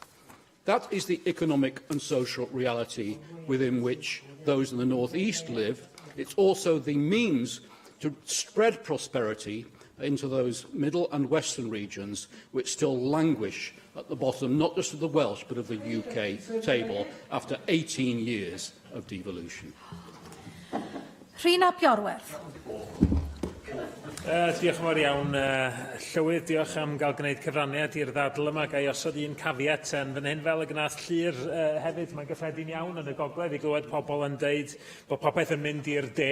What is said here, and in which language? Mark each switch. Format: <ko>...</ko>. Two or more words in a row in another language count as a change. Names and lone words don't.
<en>That is the economic and social reality within which those in the North East live. It's also the means to spread prosperity into those middle and western regions which still languish at the bottom, not just of the Welsh, but of the UK table after 18 years of devolution.</en> <cy>Rhyn ap Iorwerth. Diolch yn fawr iawn, Llywydd, diolch am gael gwneud cyfraniad i'r ddadl yma. Gai osod un cafiat yn fan hyn fel y gnath Llyr hefyd. Mae'n gyffredin iawn yn y gogledd i glywed pobl yn deud bod popeth yn mynd i'r de.</cy>